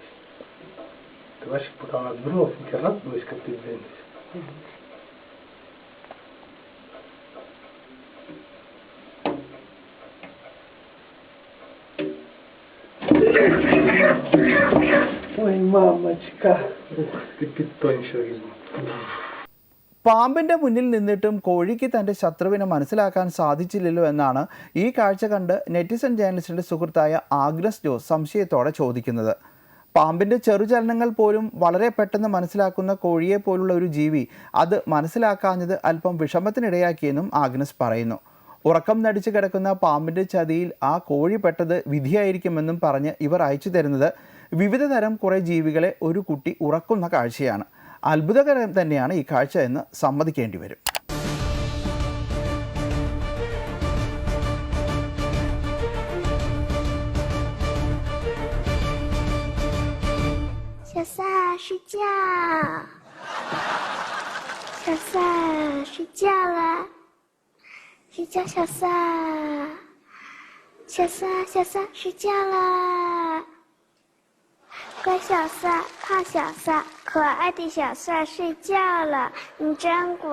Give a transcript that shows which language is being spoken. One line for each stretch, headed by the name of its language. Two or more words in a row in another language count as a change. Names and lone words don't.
Russian: Ты вообще пока он отвернулся, раз, близко ты двинулись. Ой, мамочка. Ух ты, питончик.
Malayalam: പാമ്പിന്റെ മുന്നിൽ നിന്നിട്ടും കോഴിക്ക് തന്റെ ശത്രുവിനെ മനസ്സിലാക്കാൻ സാധിച്ചില്ലല്ലോ എന്നാണ് ഈ കാഴ്ച കണ്ട് നെറ്റിസൺ ജേർണലിസ്റ്റിന്റെ സുഹൃത്തായ ആഗ്നസ് ജോസ് സംശയത്തോടെ ചോദിക്കുന്നത്. പാമ്പിന്റെ ചെറുചലനങ്ങൾ പോലും വളരെ പെട്ടെന്ന് മനസ്സിലാക്കുന്ന കോഴിയെ പോലുള്ള ഒരു ജീവി അത് മനസ്സിലാക്കാഞ്ഞത് അല്പം വിഷമത്തിനിടയാക്കിയെന്നും ആഗ്നസ് പറയുന്നു. ഉറക്കം നടിച്ചു കിടക്കുന്ന പാമ്പിന്റെ ചതിയിൽ ആ കോഴി പെട്ടത് വിധിയായിരിക്കുമെന്നും പറഞ്ഞ് ഇവർ അയച്ചു തരുന്നത് വിവിധ തരം കുറേ ജീവികളെ ഒരു കുട്ടി ഉറക്കുന്ന കാഴ്ചയാണ്. അത്ഭുതകരം തന്നെയാണ് ഈ കാഴ്ച എന്ന് സമ്മതിക്കേണ്ടി വരും.
Chinese: 小萨睡觉，小萨睡觉了，睡觉，小萨，小萨，小萨睡觉了，乖小萨，胖小萨，可爱的小萨睡觉了，你真乖。